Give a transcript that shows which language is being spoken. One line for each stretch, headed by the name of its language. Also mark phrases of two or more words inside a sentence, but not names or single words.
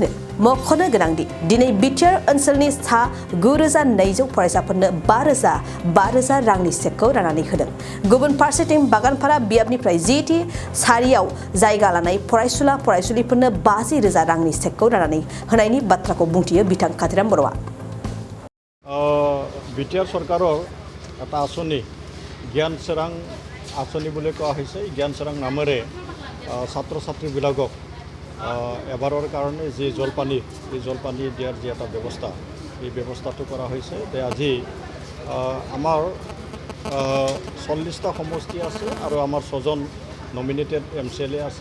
Bodo: मख'नो गोनांदि दिनै बिटिआर ओनसोलनि सा 9,200 फरायसाफोरनो 5,000 रांनि चेकखौ राननानै होदों। गुबुन फारसेथिं बागानपारा बियाबनिफ्राय जिथि सारियाव जायगा लानाय फरायसुला फरायसुलिफोरनो 50,000 रांनि चेकखौ राननानै होनायनि बाथ्राखौ बुंथियो बिथां खाथिराम बर'आ।
Assamese: बिटिआर सरकारों এটা आसनी জ্ঞান সোৰাং आसनी বুলি কোৱা হৈছে। জ্ঞান সোৰাং নামেৰে ছাত্ৰ ছাত্ৰীবিলাকক এবাৰৰ কাৰণে যি জলপানী এই জলপানী দিয়াৰ যি এটা ব্যৱস্থা এই ব্যৱস্থাটো কৰা হৈছে। আজি আমাৰ 40টা সমষ্টি আছে আৰু আমাৰ 6জন নমিনেটেড MCLA আছে।